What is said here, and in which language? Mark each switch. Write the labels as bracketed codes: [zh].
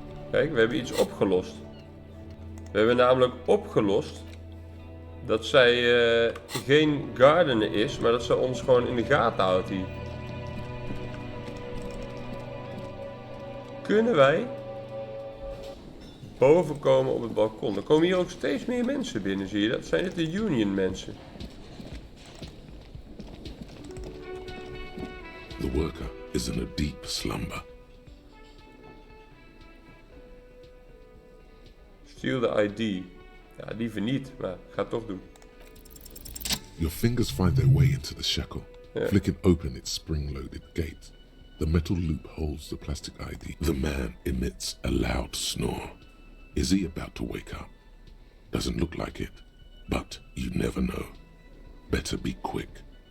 [nl] Kijk, we hebben iets opgelost. We hebben namelijk opgelost dat zij geen gardener is, maar dat ze ons gewoon in de gaten houdt hier. Kunnen wij boven komen op het balkon? Er komen hier ook steeds meer mensen binnen, zie je dat? Zijn dit de Union mensen? [en] The worker is in a deep slumber. Steal the ID. [nl] Ja, liever niet, maar ik ga het toch doen. [en] Your fingers find their way into the shackle, Yeah. flicking open its spring-loaded gate. The metal loop holds the plastic ID. The man emits a loud snore. Is he about to wake up? Doesn't look like it, but you never know. Better be quick.